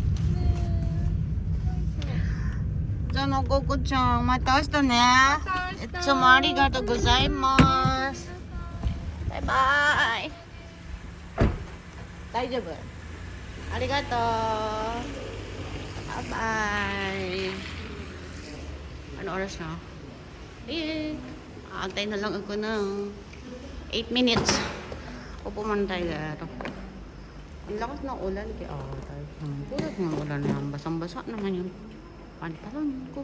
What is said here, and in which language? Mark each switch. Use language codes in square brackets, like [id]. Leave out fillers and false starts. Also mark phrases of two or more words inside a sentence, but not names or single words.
[ja] じゃあのココちゃん、また明日ね。いつもありがとうございます。バイバイ。大丈夫？ありがとう。バイバイ。 [tl] Ano oras na? Antay na lang ako ng 8 minutes. Upo man tayo dito. Ang lakas ng ulan kaya tayo. Tulad ng ulan na basang-basa naman yung pantalon ko.